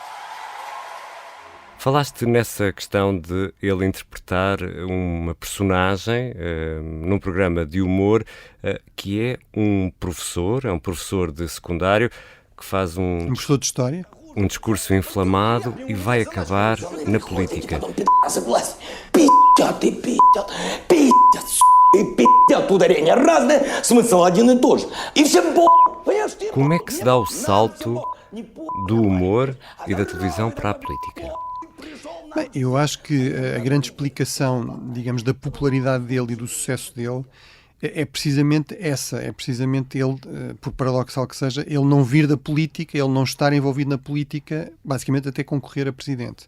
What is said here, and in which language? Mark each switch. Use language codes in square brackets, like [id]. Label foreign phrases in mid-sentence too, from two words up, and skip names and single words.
[pt] Falaste nessa questão de ele interpretar uma personagem num programa de humor que é um professor de secundário que faz Um professor de História. um discurso inflamado e vai acabar na política. [ru] Ударение разное, смысл один и тот же. И всем понимаешь? [pt] Como é que se dá o salto do humor e da televisão para a política? Bem, eu acho que a grande explicação, digamos, da popularidade dele e do sucesso dele é precisamente essa, é precisamente ele, por paradoxal que seja, ele não vir da política, ele não estar envolvido na política, basicamente até concorrer a presidente.